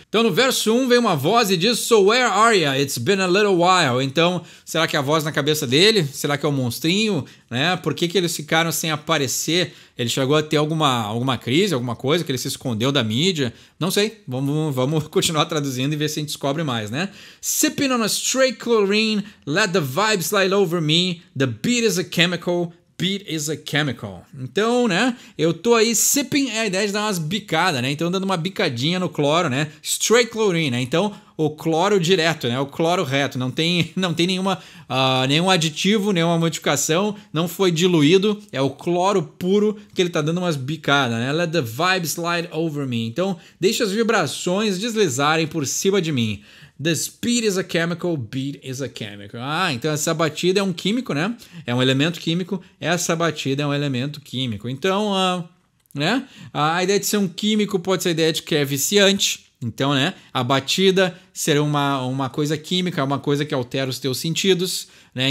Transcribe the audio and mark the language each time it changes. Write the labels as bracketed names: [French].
[Portuguese] Então no verso 1 vem uma voz e diz: [English] So where are ya? It's been a little while. [Portuguese] Então, será que é a voz na cabeça dele? Será que é o monstrinho? Né? Por que eles ficaram sem aparecer? Ele chegou a ter alguma crise, alguma coisa que ele se escondeu da mídia? Não sei. Vamos continuar traduzindo e ver se a gente descobre mais, né? [English] Sipping on a straight chlorine, let the vibe slide over me, the beat is a chemical. Beat is a chemical. [Portuguese] Então, né, eu tô aí, sipping é a ideia de dar umas bicadas, né, então dando uma bicadinha no cloro, né, [English] straight chlorine, [Portuguese] né, então o cloro direto, né, o cloro reto, não tem nenhum aditivo, nenhuma modificação, não foi diluído, é o cloro puro que ele tá dando umas bicadas, né, [English] let the vibe slide over me, [Portuguese] então deixa as vibrações deslizarem por cima de mim. [English] The speed is a chemical, beat is a chemical. [Portuguese] Ah, então essa batida é um químico, né? É um elemento químico. Essa batida é um elemento químico. Então, né? A ideia de ser um químico pode ser a ideia de que é viciante. Então, né? A batida ser uma coisa química, uma coisa que altera os teus sentidos, né?